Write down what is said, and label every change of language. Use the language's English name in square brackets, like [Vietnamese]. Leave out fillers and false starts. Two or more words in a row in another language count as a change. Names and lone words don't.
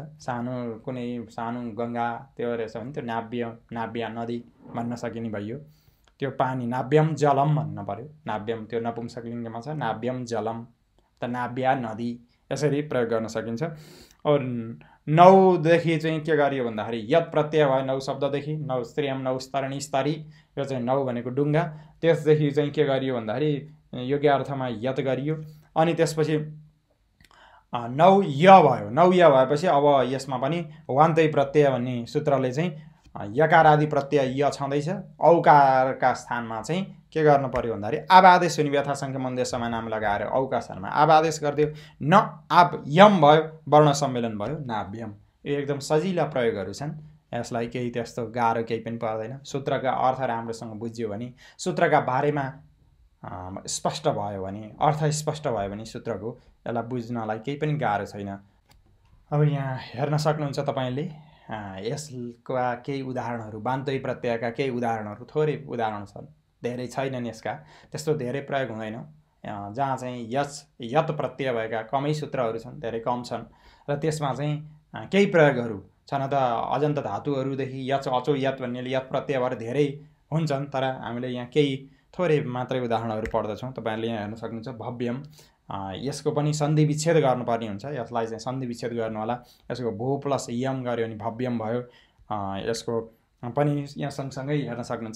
[Nepali] सानो कुनै सानो गङ्गा त्यो रहेछ भने त्यो [Sanskrit] नाव्य नदी [Nepali] भन्न सकिने भयो। त्यो पानी [Sanskrit] नाव्यम जलम [Nepali] भन्न पर्यो। नाव्यम त्यो नपुंसकलिङ्गमा छ, [Sanskrit] नाव्यम जलम [Nepali] त [Sanskrit] नाव्या नदी, [Nepali] यसरी प्रयोग गर्न सकिन्छ। और नौदेखि चाहिँ के गरियो भन्दाखेरि यत प्रत्यय भयो। नौ शब्ददेखि [Sanskrit] नौ स्त्रियम नौ स्तरणी स्तरी, [Nepali] यो चाहिँ नौ भनेको डुङ्गा। त्यसदेखि चाहिँ के गरियो भन्दाखेरि योग्य अर्थमा यत गरियो। अनि त्यसपछि नौ य भयो। नौ य भएपछि अब यसमा पनि वान्तै प्रत्यय भन्ने सूत्रले चाहिँ यकार आदि प्रत्यय य छँदैछ। औकारका स्थानमा चाहिँ के गर्नु पर्यो भन्दाखेरि आब आदेश हुने यथासङ्ख्या मन्देशमा नाम लगाएर औका स्थानमा आब आदेश गरिदियो। न आब यम भयो, वर्ण सम्मेलन भयो नाव्यम। यो एकदम सजिला प्रयोगहरू छन्। यसलाई केही त्यस्तो गाह्रो केही पनि पर्दैन। सूत्रका अर्थ राम्रोसँग बुझ्यो भने, सूत्रका बारेमा स्पष्ट भयो भने, अर्थ स्पष्ट भयो भने सूत्रको यसलाई बुझ्नलाई केही पनि गाह्रो छैन। अब यहाँ हेर्न सक्नुहुन्छ तपाईँले यसका केही उदाहरणहरू, वान्तै प्रत्ययका केही उदाहरणहरू, थोरै उदाहरण छन्, धेरै छैनन्। यसका त्यस्तो धेरै प्रयोग हुँदैन। जहाँ चाहिँ यत प्रत्यय भएका कमै सूत्रहरू छन्, धेरै कम छन्। र त्यसमा चाहिँ केही प्रयोगहरू छन त अजन्त धातुहरूदेखि [Sanskrit] यच अचो यत [Nepali] भन्नेले यत प्रत्यय भएर धेरै हुन्छन्। तर हामीले यहाँ केही थोरै मात्रै उदाहरणहरू पढ्दछौँ। तपाईँहरूले यहाँ हेर्न सक्नुहुन्छ भव्यम। यसको पनि सन्धि विच्छेद गर्नुपर्ने हुन्छ। यसलाई चाहिँ सन्धि विच्छेद गर्नु होला। यसको भो प्लस यम गऱ्यो भने भव्यम भयो। यसको पनि यहाँ सँगसँगै हेर्न सक्नुहुन्छ।